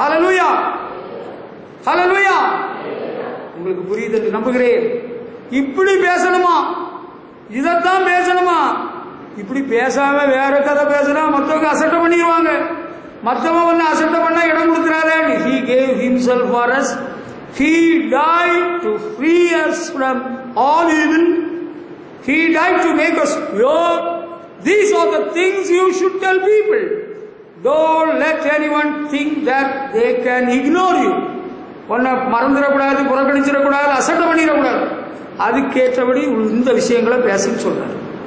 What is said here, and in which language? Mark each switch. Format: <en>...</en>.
<ta>ஹல்லேலூயா. ஹல்லேலூயா. உங்களுக்கு புரியுது என்று நம்புகிறேன். இப்படி பேசணுமா? இதைத்தான் பேசணுமா? இப்படி பேசாம வேற கதை பேசினா மற்றவங்க அசட்டை பண்ணிடுவாங்க. மற்றவங்க ஒன்னு அசட்டை பண்ண இடம் கொடுக்கிறாரே.</ta> <en>He gave himself for us. He died to free us from all evil. He died to make us pure. These are the things you should tell people. Don't let anyone think that they can ignore you.</en> <ta>ஒன்ன மறந்துடக்கூடாது, புறக்கணிச்சிடக்கூடாது, அசட்டை பண்ணிடக்கூடாது. அதுக்கேற்றபடி இந்த விஷயங்களை பேசுன்னு சொல்றாரு.</ta>